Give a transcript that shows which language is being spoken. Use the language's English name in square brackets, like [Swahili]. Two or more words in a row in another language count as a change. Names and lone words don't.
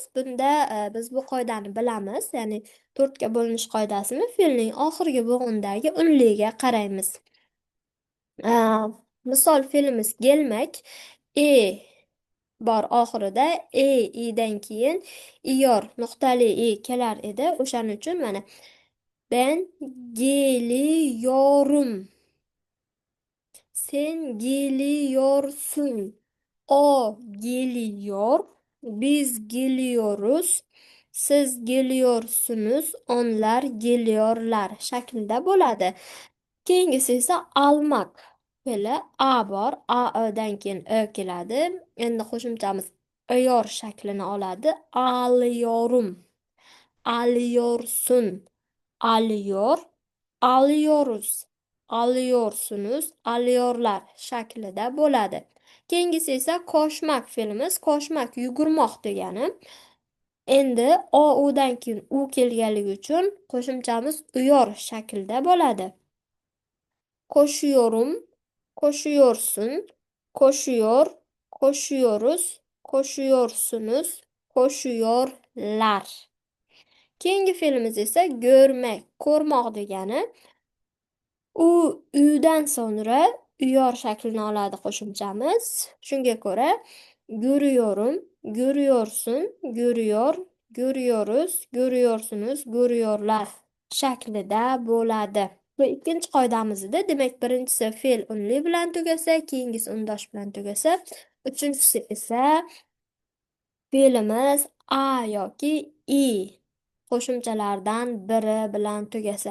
[Uzbek] Bunda biz bu qoidani bilamiz, ya'ni 4ga bo'linish qoidasini fe'lning oxirgi bo'g'indagi unliga qaraymiz. Misol, fe'limiz gelmak, bor oxirida, i'dan keyin iyor nuqtali kelar edi. O'shaning uchun mana [Turkish] ben geliyorum. [Uzbek] Sen geliyorsun. [Turkish] O geliyor. Biz geliyoruz. Siz geliyorsunuz. Onlar geliyorlar [Uzbek] shaklida bo'ladi. Keyingisi esa almak fe'li. A bor. O'dan keyin ö keladi. Endi qo'shimchamiz yor shaklini oladi. [Turkish] Alıyorum. Alıyorsun. Alıyor. Alıyoruz. Alıyorsunuz. Alıyorlar [Uzbek] shaklida bo'ladi. Keyingisi esa koşmak fe'limiz. Koşmak yugurmoq degani. Endi o'dan keyin u kelganligi uchun qo'shimchamiz uyor shaklida bo'ladi. [Turkish] Koşuyorum, koşuyorsun, koşuyor, koşuyoruz, koşuyorsunuz, koşuyorlar. [Uzbek] Keyingi fe'limiz esa görmek, ko'rmoq degani. Udan sonra uyor shaklini oladi qo'shimchamiz. Shunga ko'ra [Turkish] görüyorum, görüyorsun, görüyor, görüyoruz, görüyorsunuz, görüyorlar [Uzbek] shaklida bo'ladi. Bu ikkinchi qoidamiz edi. Demak, birinchisi fe'l unli bilan tugasa, keyingisi undosh bilan tugasa, uchinchisi esa fe'limiz a yoki i qo'shimchalardan biri bilan tugasa.